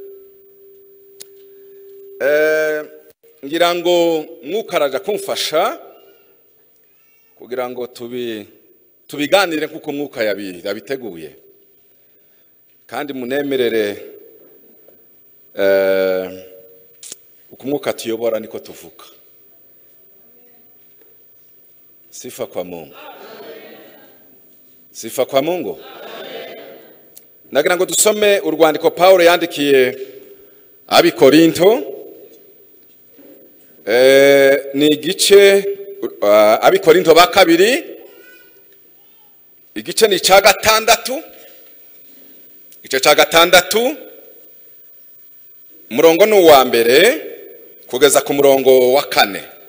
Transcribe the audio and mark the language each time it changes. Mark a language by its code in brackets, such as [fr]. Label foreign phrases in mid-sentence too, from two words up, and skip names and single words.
[rw] Ngira ngo mwukaraja kumfasha kugira ngo tubiganire kuko mwuka yabiteguye, kandi munemerere uko mwuka tuyobora niko tuvuka. [sw] Sifa kwa Mungu. Sifa kwa Mungu. [rw] Nagira ngo dusome urwandiko Paulo yandikiye Abikorinto, ni igice Abikorinto ba kabiri, igice ni cya gatandatu, igice cya gatandatu, umurongo ni uwa mbere kugeza ku murongo wa 4.